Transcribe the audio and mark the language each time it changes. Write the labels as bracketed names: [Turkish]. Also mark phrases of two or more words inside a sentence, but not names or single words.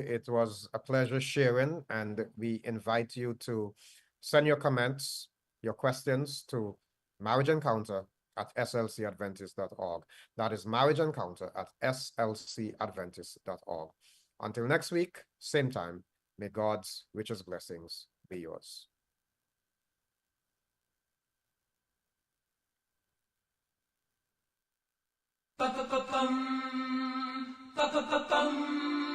[English] It was a pleasure sharing, and we invite you to send your comments, your questions to marriageencounter@slcadventist.org. That is marriageencounter@slcadventist.org. Until next week, same time, may God's richest blessings be yours. Ba-ba-ba-bum, ba-ba-ba-bum.